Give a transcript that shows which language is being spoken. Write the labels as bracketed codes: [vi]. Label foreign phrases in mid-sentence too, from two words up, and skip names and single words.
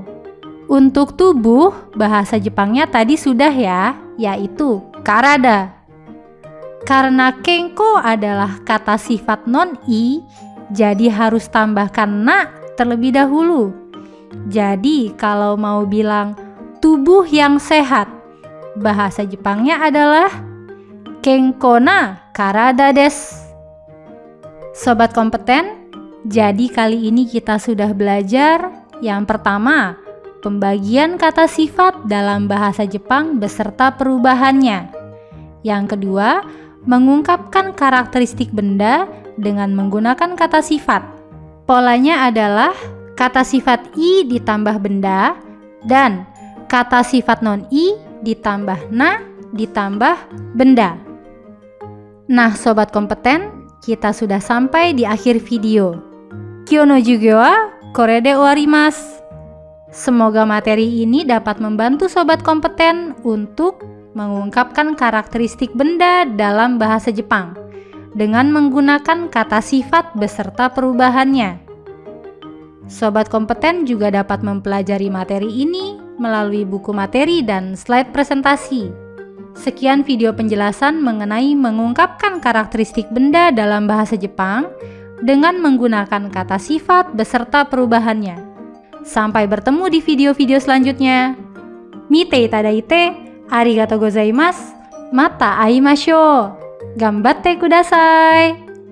[id] Untuk tubuh bahasa Jepangnya tadi sudah ya, yaitu karada. Karena kenko adalah kata sifat non-i, jadi harus tambahkan na terlebih dahulu. Jadi kalau mau bilang tubuh yang sehat, bahasa Jepangnya adalah [ja] 健康な体です. [id] Sobat kompeten, jadi kali ini kita sudah belajar yang pertama, pembagian kata sifat dalam bahasa Jepang beserta perubahannya. Yang kedua, mengungkapkan karakteristik benda dengan menggunakan kata sifat. Polanya adalah kata sifat i ditambah benda dan kata sifat non-i ditambah na ditambah benda. Nah, sobat kompeten, kita sudah sampai di akhir video. [ja] 今日の授業はこれで終わります. [id] Semoga materi ini dapat membantu sobat kompeten untuk mengungkapkan karakteristik benda dalam bahasa Jepang dengan menggunakan kata sifat beserta perubahannya. Sobat kompeten juga dapat mempelajari materi ini melalui buku materi dan slide presentasi. Sekian video penjelasan mengenai mengungkapkan karakteristik benda dalam bahasa Jepang dengan menggunakan kata sifat beserta perubahannya. Sampai bertemu di video-video selanjutnya. [ja] 見ていただいてありがとうございます. また会いましょう。頑張ってください.